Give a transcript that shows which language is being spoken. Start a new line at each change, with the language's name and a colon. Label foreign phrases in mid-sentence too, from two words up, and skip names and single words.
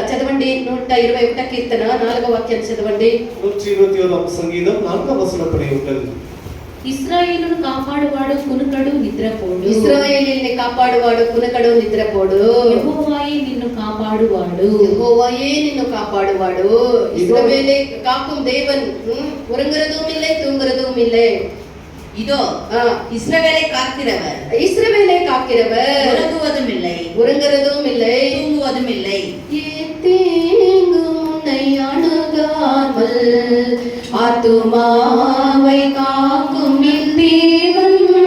Telugu: చదవండి 121 కీర్తన 4వ వాక్యం చదవండి. 121వ సంగీతం 4వ వచనం పడి ఉంటుంది. ఇశ్రాయేలును కాపాడువాడు కునుకడు నిద్రపోడు. ఇశ్రాయేలీని కాపాడువాడు కునకడు నిద్రపోడు. యెహోవాయే నిన్ను కాపాడువాడు. யெகோவாயே నిన్ను కాపాడువాడు.
Tamil: இஸ்ரவேலை காக்கும் தேவன் உறங்குறதும் இல்லை தூங்குறதும் இல்லை. இதோ இஸ்ரவேலை காக்கிறவர், இஸ்ரவேலை காக்கிறவர், உறங்குவதும் இல்லை உறங்குறதும் இல்லை தூங்குவதும் இல்லை. தீங்கும் உன்னை அணுகாமல் ஆத்துமாவை காக்கும் என் தேவன்.